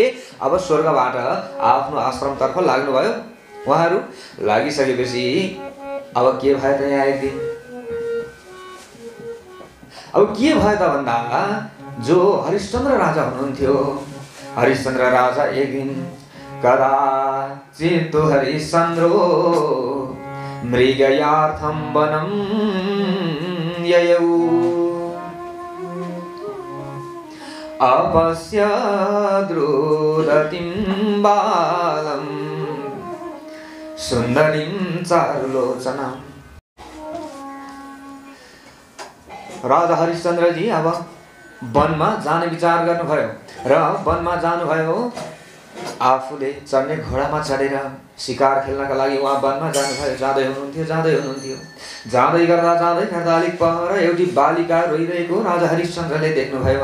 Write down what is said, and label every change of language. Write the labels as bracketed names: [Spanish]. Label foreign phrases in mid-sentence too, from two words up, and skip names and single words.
[Nepali] अब स्वर्गबाट आफ्नो आश्रमतर्फ लाग्नु भयो। उहाँहरू लागिसकेपछि अब के भयो त? यहाँ एक दिन अब के भयो त भन्दा जो हरिश्चन्द्र राजा हुनुहुन्थ्यो, हरिश्चन्द्र राजा एक दिन [Sanskrit] कदाचित् हरिश्चन्द्रो मृगयार्थं वनं ययौ अपश्य द्रुदतिं बालं सुन्दरीं चारुलोचना। [Nepali] राजा हरिश्चन्द्रजी अब वनमा जाने विचार गर्नुभयो र वनमा जानुभयो। आफूले चढ्ने घोडामा चढेर शिकार खेल्नका लागि उहाँ वनमा जानुभयो। जाँदै हुनुहुन्थ्यो। जाँदै गर्दा अलिक पर एउटी बालिका रोइरहेको राजा हरिश्चन्द्रले देख्नुभयो।